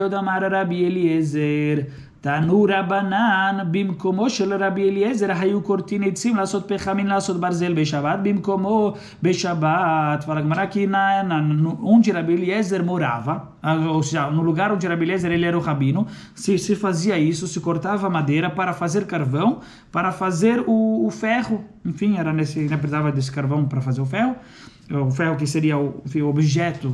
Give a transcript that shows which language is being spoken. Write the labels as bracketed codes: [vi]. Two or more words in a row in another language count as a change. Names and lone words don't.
[he] אמר רבי אליעזר, תנו רבנן, במקומו של רבי אליעזר, היו כורתין עצים, לעשות פחמין, לעשות ברזל בשבת, במקומו בשבת. [pt] Fala Gemara que onde Rabi Eliezer morava, ou seja, no lugar onde Rabi Eliezer ele era o rabino, se fazia isso, se cortava madeira para fazer carvão, para fazer o ferro. Enfim, precisava desse carvão para fazer o ferro que seria o objeto.